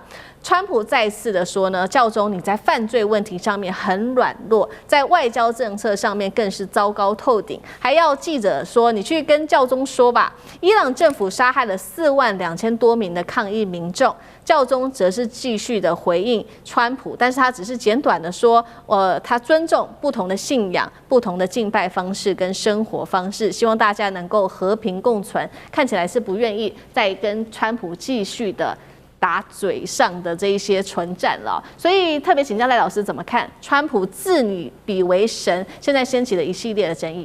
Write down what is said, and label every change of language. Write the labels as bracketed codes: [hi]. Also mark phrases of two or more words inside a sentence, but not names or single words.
[zh] 川普再次的說呢，教宗你在犯罪問題上面很軟弱，在外交政策上面更是糟糕透頂，還要記者說你去跟教宗說吧。伊朗政府殺害了42000多名的抗議民眾，教宗則是繼續的回應川普，但是他只是簡短的說，他尊重不同的信仰、不同的敬拜方式跟生活方式，希望大家能夠和平共存。看起来是不願意再跟川普繼續的打嘴上的這一些唇戰了，所以特別請教賴老師怎麼看川普自擬彼為神，現在掀起了一系列的爭議。